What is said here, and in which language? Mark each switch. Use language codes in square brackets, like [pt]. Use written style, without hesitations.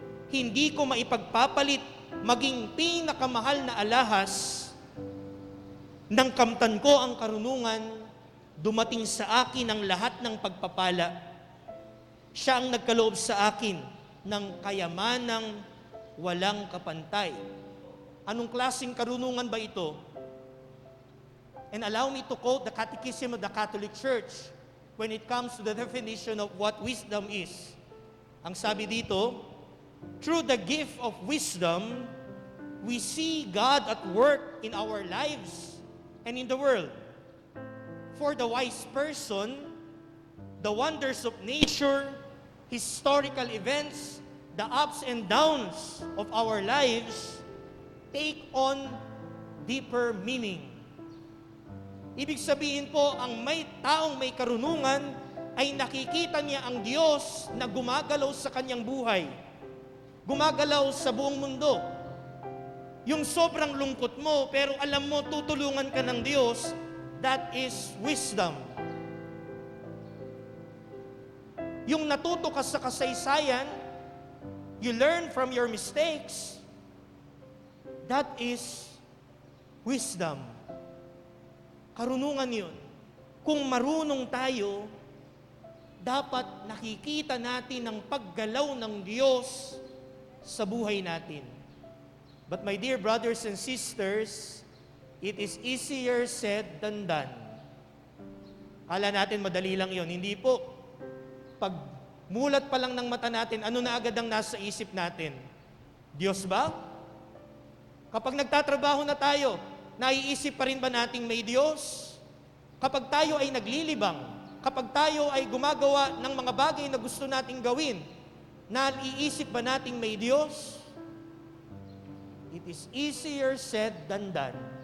[tl] Hindi ko maipagpapalit maging pinakamahal na alahas ng kamtan ko ang karunungan, dumating sa akin ang lahat ng pagpapala. Siya ang nagkaloob sa akin ng kayamanang walang kapantay. Anong klaseng karunungan ba ito? [en] And allow me to quote the Catechism of the Catholic Church when it comes to the definition of what wisdom is. Ang sabi dito, through the gift of wisdom, we see God at work in our lives and in the world. For the wise person, the wonders of nature, historical events, the ups and downs of our lives take on deeper meaning. [tl] Ibig sabihin po, ang may taong may karunungan ay nakikita niya ang Diyos na gumagalaw sa kanyang buhay. Gumagalaw sa buong mundo. Yung sobrang lungkot mo, pero alam mo, tutulungan ka ng Diyos, that is wisdom. [en] Yung natuto ka sa kasaysayan, you learn from your mistakes, that is wisdom. [tl] Karunungan yun. Kung marunong tayo, dapat nakikita natin ang paggalaw ng Diyos sa buhay natin. [en] But my dear brothers and sisters, it is easier said than done. [tl] Kala natin madali lang yon. Hindi po. Pag mulat pa lang ng mata natin, ano na agad ang nasa isip natin? Diyos ba? Kapag nagtatrabaho na tayo, naiisip pa rin ba nating may Diyos? Kapag tayo ay naglilibang, kapag tayo ay gumagawa ng mga bagay na gusto nating gawin, naiisip ba nating may Diyos? [en] It is easier said than done.